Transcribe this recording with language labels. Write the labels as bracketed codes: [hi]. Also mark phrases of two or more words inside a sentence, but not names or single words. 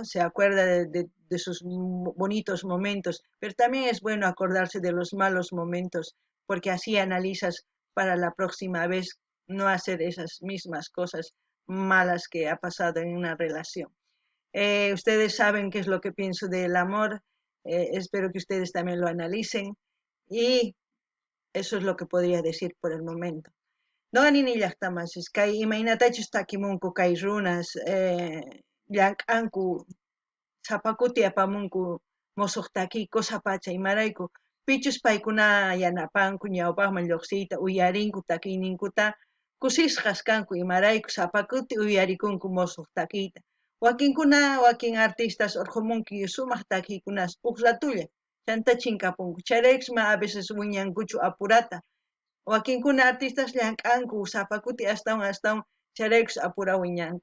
[es] Se acuerda de sus bonitos momentos, pero también es bueno acordarse de los malos momentos, porque así analizas para la próxima vez no hacer esas mismas cosas malas que ha pasado en una relación. Ustedes saben qué es lo que pienso del amor, espero que ustedes también lo analicen y eso es lo que podría decir por el momento. [qu] No ni llaqtamas, kay imaynatachus takimunku kay runas, llank'anku sapakuti apamunku musuq takiyku sapacha imarayku pichus paykuna yanapanku ñawpaqman lluqsiyta uyarinku takiyninkuta kusisqas kanku imarayku sapakuti uyarikunku musuq takiyta wakin artistas urqumunki sumaq takiykunas huk ratulla chanta chinkapunku chayraykisma [es] a veces [qu] wiñankuchu apurata wakinkuna artistas llank'anku sapakuti astawan chayraykus apura wiñanku.